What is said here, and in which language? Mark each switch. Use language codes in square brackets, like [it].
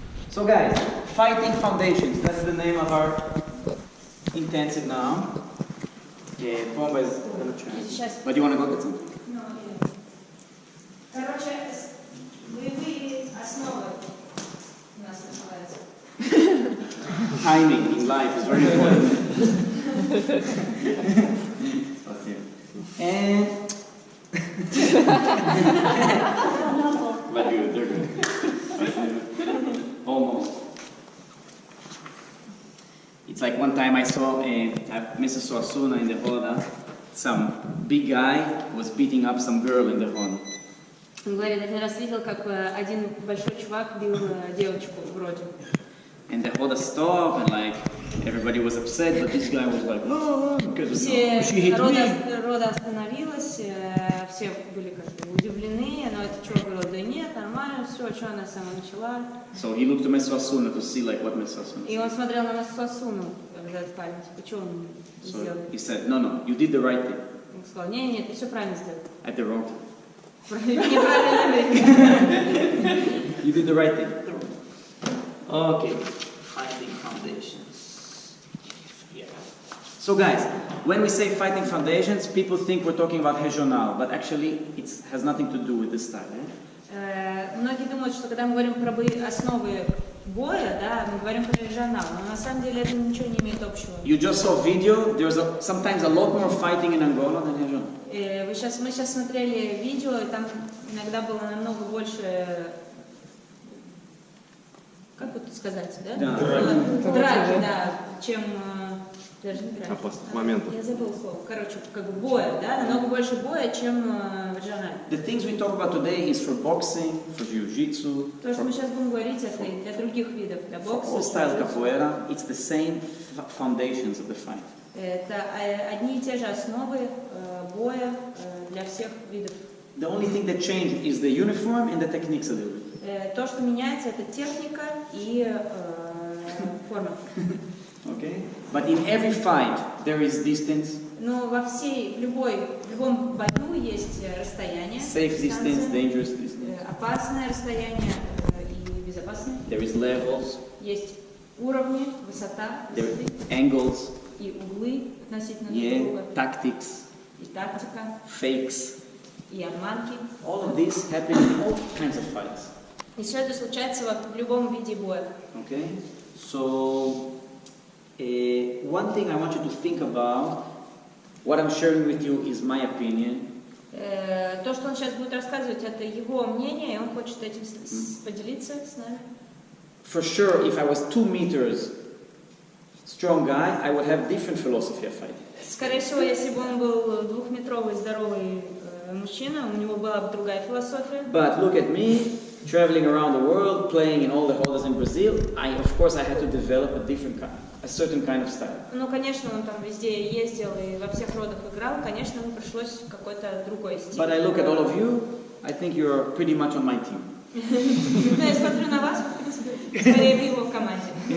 [en] So guys, fighting foundations, that's the name of our intensive now. Bomba is gonna try. But you want to go get some? No, yeah. [ru] Короче, боевые основы у нас называются. [en] Timing in life is very important. Okay. And but they're good. Almost. It's like one time I saw Mrs. Suasuna in the Hoda. Some big guy was beating up some girl in the Hoda. [ru] Он говорит, один раз видел, как один большой чувак бил девочку вроде. [en] And the Hoda stopped and like everybody was upset, but this guy was like, oh, because she hit me. [ru] Рода остановилась, все были как-то удивлены, но этот чувак говорил, да нет, нормально, все, что она сама начала. [en] So he looked to Mrs. Suasuna to see like what Mrs. Suasuna said. [ru] И он смотрел на Мессу Асуну, когда этот парень, типа, что он сделал? [en] He said, no, you did the right thing. [ru] Он сказал, нет, ты все правильно сделал. [en] At the wrong time. [ru] Неправильно время. [en] You did the right thing. Okay. Fighting foundations. Yeah. So guys, when we say fighting foundations, people think we're talking about regional, but actually it has nothing to do with this style. [ru] Многие думают, что когда мы говорим про основы боя, да, мы говорим про регионал, но на самом деле это ничего не имеет общего. [en] You just saw video. There's sometimes a lot more fighting in Angola than regional. [ru] Мы сейчас смотрели видео, и там иногда было намного больше, как вот сказать, да? Драки, да, чем даже не драки. Опасных моментов. Я забыла слово. Короче, как бы боя, да, намного больше боя, чем в регионале. [en] The things we talk about today is for boxing, for jiu-jitsu. [ru] То, что мы сейчас будем говорить, это для других видов, для бокса. [en] All style capoeira, it's the same foundations of the fight. [ru] Это одни и те же основы боя для всех видов. [en] The only thing that changed is the uniform and the techniques a little bit. [ru] То, что меняется, это техника и форма. [en] Okay? But in every fight there is distance. [ru] Но в любом бою есть расстояние. [en] Safe distance, dangerous distance. [ru] Опасное расстояние и безопасное. [en] There is levels. [ru] Есть уровни, высота, [en] There are angles. [ru] и углы относительно друг друга. [en] Tactics. [ru] И тактика. [en] Fakes. [ru] И обманки. [en] All of this happens in all kinds of fights. [ru] И все это случается в любом виде боя. [en] Okay? So, one thing I want you to think about, what I'm sharing with you is my opinion. [ru] То, что он сейчас будет рассказывать, это его мнение, и он хочет этим поделиться с нами. [en] For sure, if I was 2 meters strong guy, I would have different philosophy of fighting. [ru] Скорее всего, если бы он был двухметровый здоровый мужчина, у него была бы другая философия. [en] But look at me, traveling around the world, playing in all the hodas in Brazil. Of course, I had to develop a certain kind of style. [ru] Ну, конечно, он там везде ездил и во всех родах играл. Конечно, ему пришлось какой-то другой стиль. [en] But I look at all of you, I think you're pretty much on my team. [ru] Но я смотрю на вас, в принципе, скорее в его команде.